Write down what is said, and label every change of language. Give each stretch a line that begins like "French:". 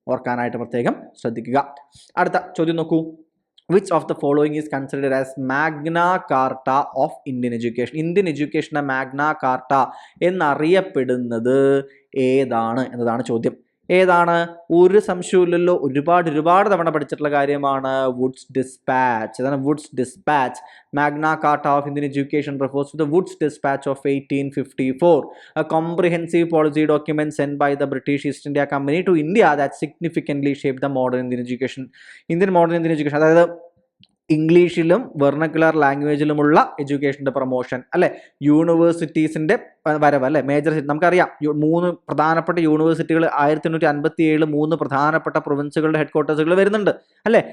Malayalam: ഓർക്കാനായിട്ട് പ്രത്യേകം ശ്രദ്ധിക്കുക. അടുത്ത ചോദ്യം നോക്കൂ.
English: Which of the following is considered as Magna Carta of Indian education?
Malayalam: Indian എഡ്യൂക്കേഷൻ്റെ Magna Carta എന്നറിയപ്പെടുന്നത് ഏതാണ് എന്നതാണ് ചോദ്യം. ഏതാണ്? ഒരു സംശയമില്ലല്ലോ, ഒരുപാട് തവണ പഠിച്ചിട്ടുള്ള കാര്യമാണ്. Woods dispatch. അതാണ് Woods dispatch.
English: Magna Carta of Indian education refers to the Woods Dispatch of 1854, a comprehensive policy document sent by the British East India Company to India that significantly shaped the modern Indian education. modern Indian education,
Malayalam: അതായത് ഇംഗ്ലീഷിലും vernacular ലാംഗ്വേജിലുമുള്ള എഡ്യൂക്കേഷൻ്റെ promotion അല്ലേ, യൂണിവേഴ്സിറ്റീസിൻ്റെ വരവ് അല്ലേ, major നമുക്കറിയാം 3 പ്രധാനപ്പെട്ട യൂണിവേഴ്സിറ്റികൾ 1857 3 പ്രധാനപ്പെട്ട പ്രൊവിൻസുകളുടെ ഹെഡ്ക്വാർട്ടേഴ്സുകൾ വരുന്നുണ്ട് അല്ലേ.